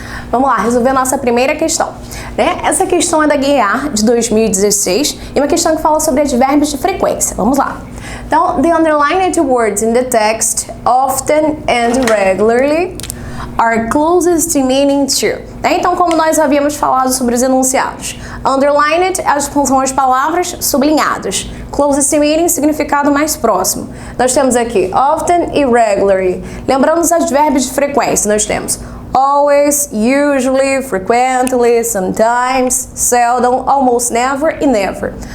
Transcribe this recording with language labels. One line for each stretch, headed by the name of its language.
Portuguese: Vamos lá, resolver a nossa primeira questão, né? Essa questão é da GEAR de 2016 e uma questão que fala sobre advérbios de frequência. Vamos lá.
English: Então, the underlined words in the text often and regularly are closest in meaning to.
Portuguese: Então, como nós havíamos falado sobre os enunciados, underlined são as palavras sublinhadas.
English: Closest in meaning,
Portuguese: significado mais próximo. Nós temos aqui often e regularly. Lembrando os advérbios de frequência, nós temos always, usually, frequently, sometimes, seldom, almost never e never.